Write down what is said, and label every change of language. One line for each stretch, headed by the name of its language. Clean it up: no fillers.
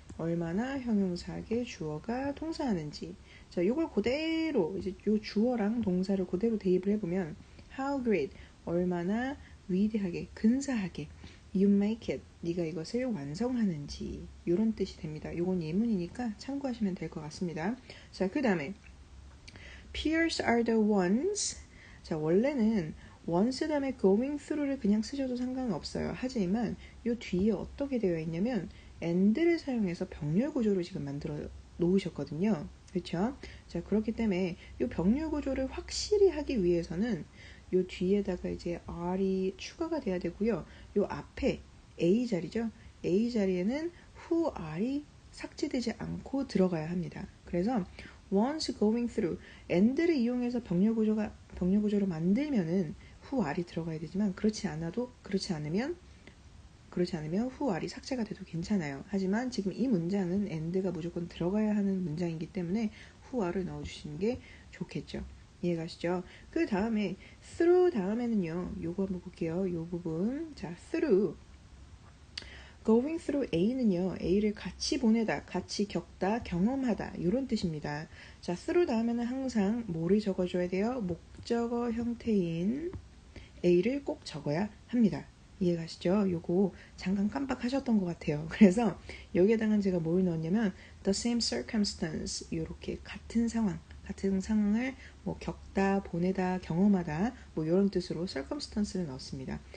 Korean: 얼마나 형용사에게 주어가 동사하는지. 자, 요걸 그대로 이제 요 주어랑 동사를 그대로 대입을 해보면
English: how great
Korean: 얼마나 위대하게 근사하게
English: you make it
Korean: 네가 이것을 완성하는지 이런 뜻이 됩니다. 요건 예문이니까 참고하시면 될 것 같습니다. 자, 그 다음에
English: peers are the ones.
Korean: 자, 원래는 once 다음에 going through를 그냥 쓰셔도 상관없어요. 하지만 요 뒤에 어떻게 되어 있냐면 and를 사용해서 병렬 구조를 지금 만들어 놓으셨거든요. 그렇죠? 자, 그렇기 때문에 요 병렬 구조를 확실히 하기 위해서는 요 뒤에다가 이제 r이 추가가 돼야 되고요. 요 앞에 a 자리죠. a 자리에는 who r이 삭제되지 않고 들어가야 합니다. 그래서 once going through and를 이용해서 병렬 구조를 만들면은 who r이 들어가야 되지만 그렇지 않으면 who r이 삭제가 돼도 괜찮아요. 하지만 지금 이 문장은 and가 무조건 들어가야 하는 문장이기 때문에 who r을 넣어주시는 게 좋겠죠. 이해가시죠? 그 다음에 through 다음에는요. 요거 한번 볼게요. 요 부분. 자, through going through A는요. A를 같이 보내다, 같이 겪다, 경험하다 이런 뜻입니다. 자, through 다음에는 항상 뭐를 적어줘야 돼요? 목적어 형태인 A를 꼭 적어야 합니다. 이해가시죠? 요거 잠깐 깜빡하셨던 것 같아요. 그래서 여기에다가 제가 뭘 넣었냐면
English: the same circumstance
Korean: 이렇게 같은 상황을 뭐 겪다, 보내다, 경험하다 뭐 이런 뜻으로 circumstance를 넣었습니다.